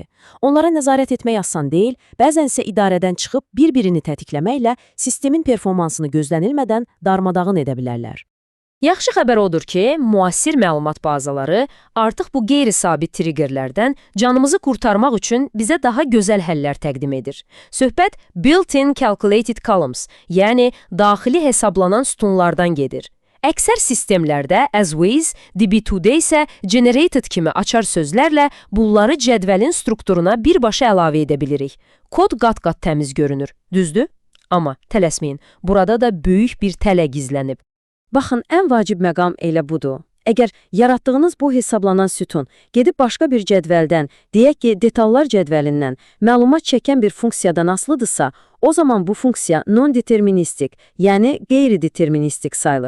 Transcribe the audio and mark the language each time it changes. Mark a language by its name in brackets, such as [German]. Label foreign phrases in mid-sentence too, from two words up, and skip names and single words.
[Azerbaijani] Onlara nəzarət etmək asan deyil, bəzən isə idarədən çıxıb bir-birini tətikləməklə sistemin performansını gözlənilmədən darmadağın edə bilərlər. Yaxşı xəbər odur ki, müasir məlumat bazaları artıq bu qeyri-sabit triggerlərdən canımızı qurtarmaq üçün bizə daha gözəl həllər təqdim edir. Söhbət [English] built-in calculated columns, [Azerbaijani] yəni daxili hesablanan sütunlardan gedir. Əksər sistemlərdə [English] as with, [Azerbaijani] DB2-də isə generated kimi açar sözlərlə bunları cədvəlin strukturuna birbaşa əlavə edə bilirik. Kod qat-qat təmiz görünür, düzdür? Amma tələsməyin, burada da böyük bir tələ gizlənib. Baxın, ən vacib məqam elə budur. Əgər yaratdığınız bu hesablanan sütun gedib başqa bir cədvəldən, deyək ki, detallar cədvəlindən məlumat çəkən bir funksiyadan asılıdırsa, o zaman bu funksiya non-deterministik, yəni qeyri-deterministik sayılır.